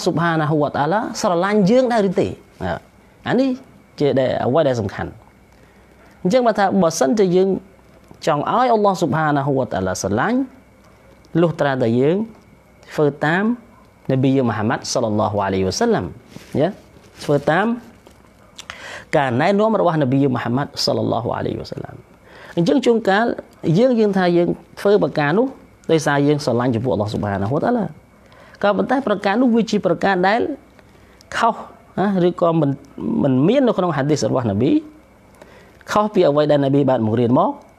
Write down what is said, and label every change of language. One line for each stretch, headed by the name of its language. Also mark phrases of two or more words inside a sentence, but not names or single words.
Arabic: سبحانه وتعالى
Khmer: ស្រឡាញ់យើងដែរឬទេអានេះជាអ្វីដែលសំខាន់អញ្ចឹងបើថាបើសិនជាយើងចង់ឲ្យ
Arabic: الله سبحانه وتعالى
Khmer: ស្រឡាញ់លុះត្រាតែយើងធ្វើតាមនប៊ីមូហាម៉ាត់
Arabic: صلى الله عليه وسلم
Khmer: យ៉ាធ្វើតាមការណែនាំរបស់នប៊ីមូហាម៉ាត់
Arabic: صلى الله عليه وسلم
Khmer: អញ្ចឹងជួនកាលយើងថាយើងធ្វើប្រការនោះដោយសារយើងស្រឡាញ់ចំពោះ
Arabic: الله سبحانه وتعالى
Khmer: ក៏ប៉ុន្តែប្រការនោះវាជាប្រការដែលខុសឬក៏មិនមាននៅក្នុង hadith របស់នប៊ីខុសពីអ្វីដែលនប៊ីបានបង្រៀនមក